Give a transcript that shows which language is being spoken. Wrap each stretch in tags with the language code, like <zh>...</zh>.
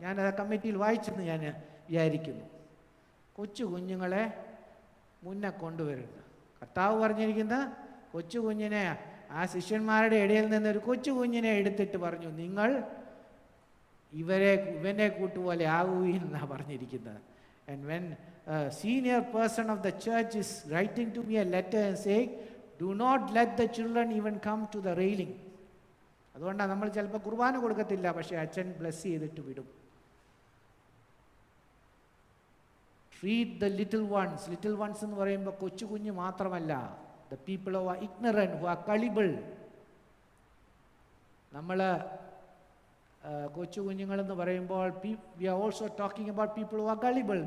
<ml>ഞാനത് കമ്മിറ്റിയിൽ വായിച്ചെന്ന് ഞാൻ വിചാരിക്കുന്നു. കൊച്ചു കുഞ്ഞുങ്ങളെ മുന്നേ കൊണ്ടുവരരുത്. കർത്താവ് പറഞ്ഞിരിക്കുന്ന കൊച്ചു കുഞ്ഞിനെ, ആ ശിഷ്യന്മാരുടെ ഇടയിൽ നിന്ന് ഒരു കൊച്ചു കുഞ്ഞിനെ എടുത്തിട്ട് പറഞ്ഞു, നിങ്ങൾ ഇവനെ കൂട്ടുപോലെ ആവുകയും എന്നാണ് പറഞ്ഞിരിക്കുന്നത്.</ml> <en>And when a senior person of the church is writing to me a letter and saying, do not let the children even come to the railing.</en> <ml>അതുകൊണ്ടാണ് നമ്മൾ ചിലപ്പോൾ കുർബാന കൊടുക്കത്തില്ല, പക്ഷേ അച്ഛൻ ബ്ലെസ് ചെയ്തിട്ട് വിടും.</ml> <en>Treat the little ones. Little ones</en> <ml>എന്ന് പറയുമ്പോൾ കൊച്ചു കുഞ്ഞ് മാത്രമല്ല,</ml> <en>the people who are ignorant, who are gullible.</en> <ml>നമ്മൾ കൊച്ചു കുഞ്ഞുങ്ങളെന്ന് പറയുമ്പോൾ</ml> <en>we are also talking about people who are gullible.</en>